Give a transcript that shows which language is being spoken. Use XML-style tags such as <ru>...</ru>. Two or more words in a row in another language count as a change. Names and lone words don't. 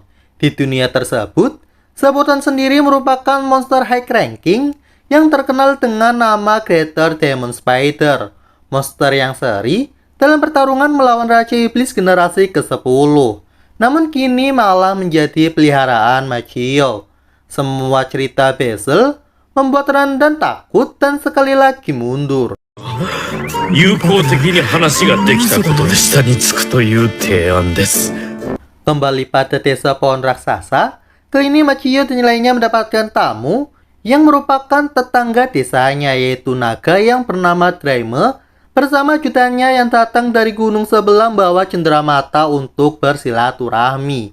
<id>Di dunia tersebut, Zabuton sendiri merupakan monster</id> <en>high ranking</en> <id>yang terkenal dengan nama Greater Demon Spider, monster yang seri dalam pertarungan melawan Raja Iblis generasi ke-10. Namun kini malah menjadi peliharaan Machio. Semua cerita Basil membuat Randan takut dan sekali lagi mundur.</id> <ja>友好的に話ができたことで下につくという提案です。</ja> <id>Kembali pada desa pohon raksasa, kali ini Machio dan lainnya mendapatkan tamu yang merupakan tetangga desanya, yaitu naga yang bernama Draime bersama ajudannya yang datang dari gunung sebelah membawa cenderamata untuk bersilaturahmi.</id>